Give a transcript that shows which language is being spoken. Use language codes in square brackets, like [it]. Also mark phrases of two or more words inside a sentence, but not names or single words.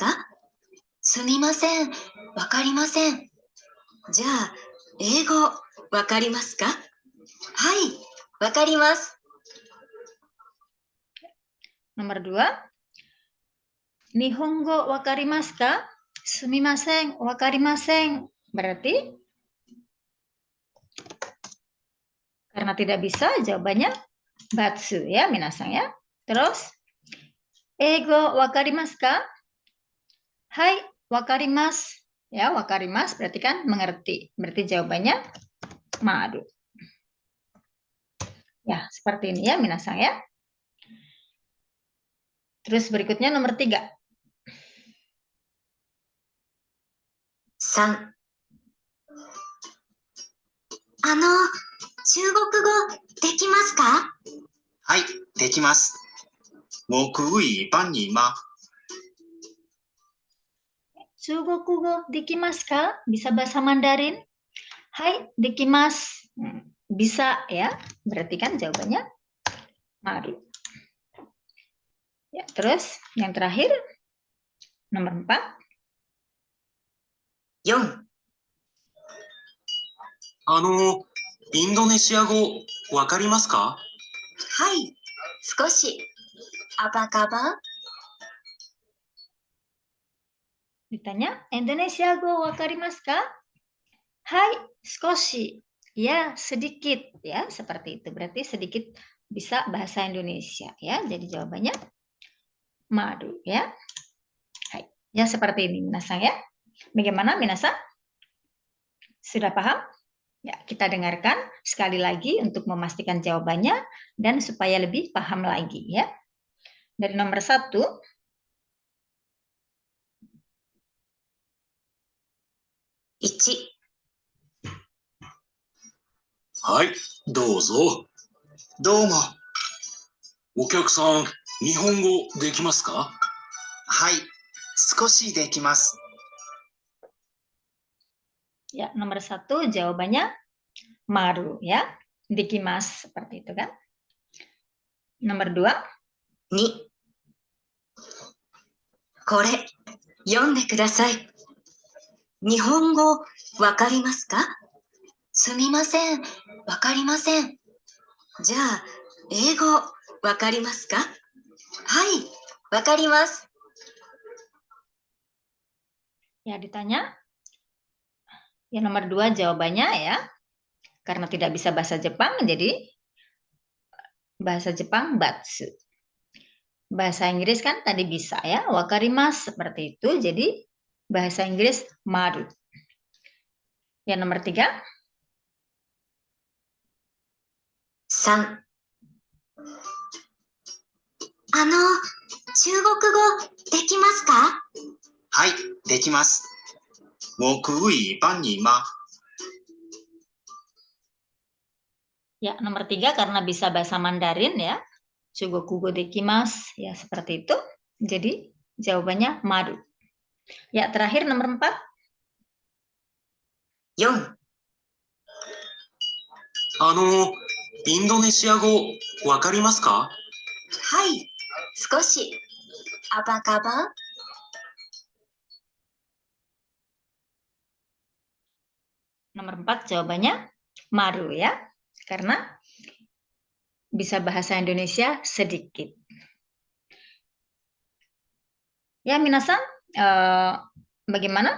[ja] すみません、わかりません。じゃあ、英語、わかりますか？はい、わかります。 [id] Nomor 2. [ja] 日本語わかりますか？すみません、わかりません. [id] Berarti karena tidak bisa jawabannya batsu ya minasang ya. [ja] Terus 英語わかりますか? はい、わかります. [id] Ya, wakarimasu berarti kan mengerti. Berarti jawabannya maru. Ya, seperti ini ya minasang ya. Terus berikutnya nomor 3. [ja] 3、中国語できますか？はい、できます。 [zh] 我可以帮你吗？ [ja] 中国語できますか? [id] Bisa bahasa Mandarin? [ja] はい、できます. [id] Bisa ya. Berarti kan jawabannya maru. Ya, terus yang terakhir nomor 4. [ja] 4、インドネシア語わかりますか？はい、少し。 [id] Apa kabar? [ja] Ditanya, インドネシア語わかりますか? はい、少し. [id] Ya, sedikit ya, seperti itu. Berarti sedikit bisa bahasa Indonesia ya. Jadi jawabannya madu ya. Hai. Ya seperti ini minasang ya. Bagaimana minasang? Sudah paham? Ya, kita dengarkan sekali lagi untuk memastikan jawabannya dan supaya lebih paham lagi ya. Dari nomor 1, [ja] Ichi. はい、どうぞ。どうも。お客さん、日本語できますか？はい、少しできます。 [id] ya nomor 1 jawabannya maru ya. Dekimasu seperti itu kan. Nomor 2, [ja] 2. これ、読んでください。日本語、わかりますか？すみません、わかりません。じゃあ、英語、わかりますか？はい、わかります。 [id] ya ditanya. Ya nomor 2 jawabannya ya. Karena tidak bisa bahasa Jepang, jadi bahasa Jepang batsu. Bahasa Inggris kan tadi bisa ya, wakarimasu seperti itu. Jadi bahasa Inggris maru. Ya nomor 3, [ja] 3. 中国語できますか？はい、できます。 [zh] 我可以帮你吗？ [id] ya nomor 3 karena bisa bahasa Mandarin ya. [ja] 中国語できます [id] ya seperti itu. Jadi jawabannya maru. Ya terakhir nomor 4, [ja] 4. インドネシア語わかりますか？はい、少し。 [id] Apa kabar? nomor 4 jawabannya maru ya. Karena bisa bahasa Indonesia sedikit. Ya minasan, bagaimana?